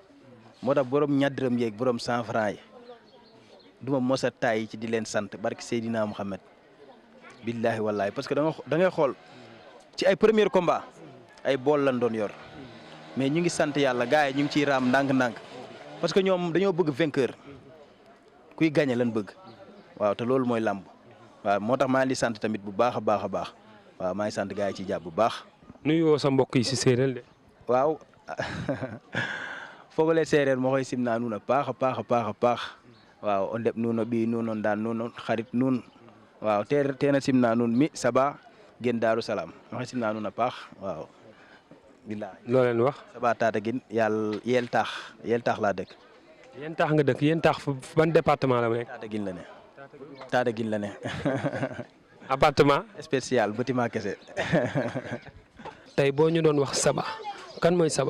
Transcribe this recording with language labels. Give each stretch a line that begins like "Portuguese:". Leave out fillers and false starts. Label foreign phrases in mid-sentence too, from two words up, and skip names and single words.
Wolof: moo tax borom ñaddiram yeeg borom 100 francs yi duma mos a taay ci di leen sant barki Seydina Mohamed
Arabic: بالله والله
French: parce que
Wolof: da ngay xool ci ay
French: premier combat
Wolof: ay bool lañ doon yor mais ñu ngi sant yàlla gars yi ñu ngi ciy raam ndànk-ndànk
French: parce que
Wolof: ñoom dañoo bëgg vainqueur kuy gagné lañ bëgg waaw te loolu mooy làmb. waaw moo tax maa ngi sant tamit bu baax a baax a baax waaw maa ngi sant gars yi ci jàpp bu baax. nuyoo sa mbokk yi si séeréer de.
Serer: waaw fogole séeréer moo koy simnaa nuun a paax a paax a paax a paax waaw o ndeɓ nuun o ɓiy nuun o ndaan nuun o xarit nuun waaw teena simnaa nuun mi Saba gen Daaru Salaam moo koy simnaa nuun a paax waaw.
Wolof: bilaay loo leen wax. Saba Tataguine yàlla yeel taax laa dëkk. yéen taax nga dëkk yéen taax ban département la nekk. Tataguine la ne. Tataguine la ne. appartement.
French: spécial bâtiment kese.
Wolof: tey boo ñu doon wax Saba kan mooy Saba.